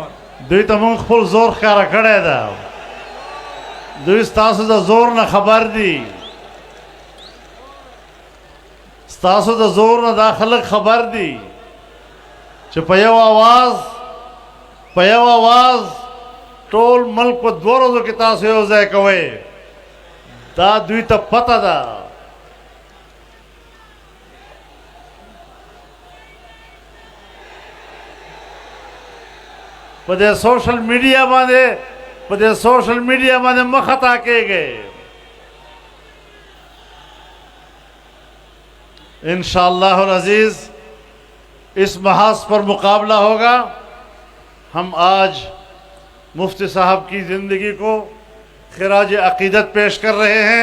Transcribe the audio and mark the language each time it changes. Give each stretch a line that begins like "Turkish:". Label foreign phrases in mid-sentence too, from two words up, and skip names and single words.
Pashto: دوی ته مونږ خپل زور ښکاره کړی ده، دوی ستاسو د زور نه خبر دي، ستاسو د زور نه دا خلک خبر دي چې په یو آواز ټول ملک په 2 ورځو کې تاسو یو ځای کوئ، دا دوی ته پته ده۔ په دې
English: social media
Pashto: باندې مخ خطا کېږئ۔
Arabic: انشاءاللہ العزیز
Urdu: اس محاذ پر مقابلہ ہوگا۔ ہم آج مفتی صاحب کی زندگی کو خراج عقیدت پیش کر رہے ہیں۔